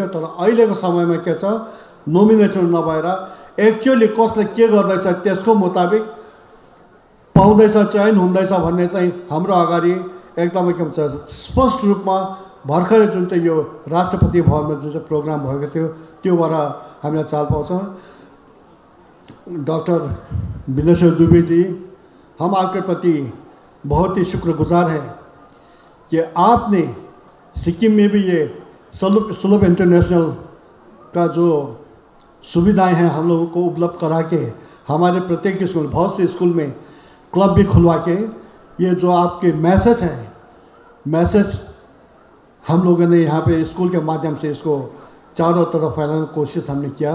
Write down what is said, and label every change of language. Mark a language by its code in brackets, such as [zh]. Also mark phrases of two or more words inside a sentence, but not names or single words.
[ne] तर अहिलेको समयमा के छ, नोमिनेसन नभएर एक्चुअली कसले के गर्दैछ त्यसको मुताबिक पाउँदैछ, चयन हुँदैछ भन्ने चाहिँ हाम्रो अगाडि एकदमै के भन्छ स्पष्ट रूपमा भर्खरै जुन चाहिँ यो राष्ट्रपति भवनमा जुन चाहिँ प्रोग्राम भएको थियो त्योबाट हामीले चाल पाउँछौँ। [hi] डॉक्टर बिन्देश्वर दुबे जी, हम आपके प्रति बहुत ही शुक्रगुजार हैं कि आपने सिक्किम में भी ये सुलभ इंटरनेशनल का जो सुविधाएं हैं हम लोगों को उपलब्ध करा के हमारे प्रत्येक स्कूल, बहुत से स्कूल में क्लब भी खुलवा के ये जो आपके मैसेज हैं, मैसेज हम लोगों ने यहाँ पे स्कूल के माध्यम से इसको चारों तरफ फैलाने की कोशिश हमने किया।